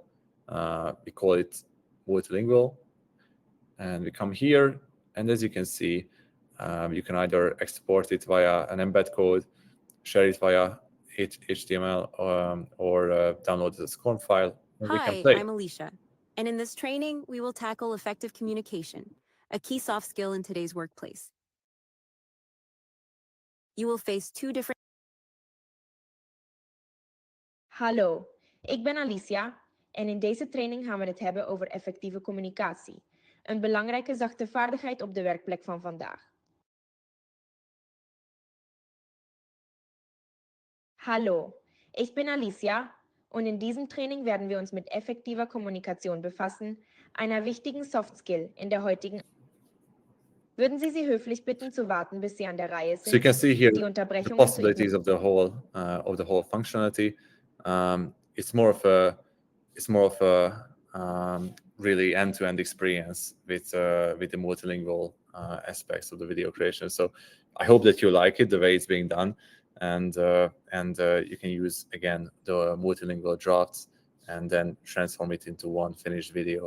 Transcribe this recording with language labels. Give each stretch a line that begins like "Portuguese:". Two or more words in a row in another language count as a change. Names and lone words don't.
English: We call it multilingual. And we come here, and as you can see, you can either export it via an embed code, share it via HTML, or download it as a SCORM file. And we can Hi, play. I'm Alicia, and in this training, we will tackle effective communication, a key soft skill in today's workplace. You will face 2 different...
Dutch: Hallo, ik ben Alicia en in deze training gaan we het hebben over effectieve communicatie. Een belangrijke zachte vaardigheid op de werkplek van vandaag.
German: Hallo, ich bin Alicia und in diesem Training werden wir uns mit effektiver Kommunikation befassen, einer wichtigen
English: Soft Skill
German: in der heutigen... Würden Sie höflich bitten zu warten, bis Sie an der Reihe sind?
English: So you can see here
German: Die
English: the
German: Unterbrechungen
English: possibilities of the whole functionality. It's more of a really end-to-end experience with the multilingual aspects of the video creation. So I hope that you like it, the way it's being done, and you can use again the multilingual drafts and then transform it into one finished video.